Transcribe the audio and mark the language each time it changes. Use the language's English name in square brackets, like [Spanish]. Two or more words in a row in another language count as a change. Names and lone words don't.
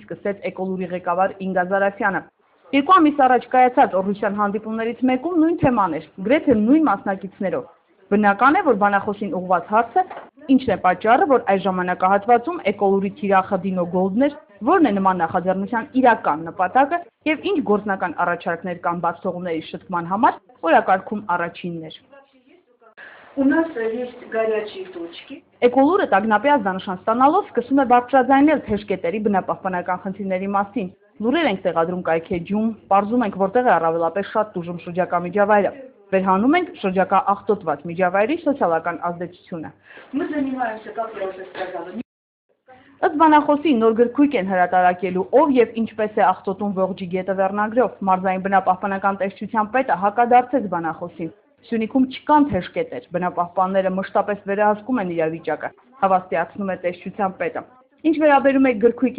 [Armenian] սկսեց Էկոլուրի ղեկավար Ինգա Զարաֆյանը։ 2 ամիս առաջ կայացած Օրհուսյան հանդիպումներից մեկում նույն թեման էր, գրեթե նույն մասնակիցներով։ Բնական է, որ բանախոսին ուղղված հարցը ինչն է պատճառը, որ այս ժամանակահատվածում Էկոլուրի թիրախը Dino-Gold-ն էր, որն է նման նախաձեռնության իրական նպատակը և ինչ գործնական առաջարկներ կան բացթողումների շտկման համար, օրակարգում առաջինն էր։ [Russian] У нас есть горячие точки. [Armenian] Էկոլուրը տագնապի ազդանշան ստանալով սկսում է բարձրաձայնել թեժկետերի բնապահպանական խնդիրների մասին։ Լուրեր ենք տեղադրում կայքեջում, պարզում ենք, որտեղ է առավելապես շատ տուժում շրջակա միջավայրը։ Վերհանում ենք շրջակա աղտոտված միջավայրի սոցիալական ազդեցությունը։ [Russian] Мы занимаемся, как я уже сказала. [Armenian] Ըստ բանախոսի նոր գրքույկ են հրատարակելու ով և ինչպես է աղտոտում ողջի գետը վերնագրով, մարզային բնապահպանական տեսչության պետը հակադարձեց բանախոսին։ Սյունիքում չկան թեժկետեր, բնապահպանները մշտապես վերահսկում են իրավիճակը, հավաստիացնում է տեսչության պետը։ Ինչ վերաբերում է գրքույկի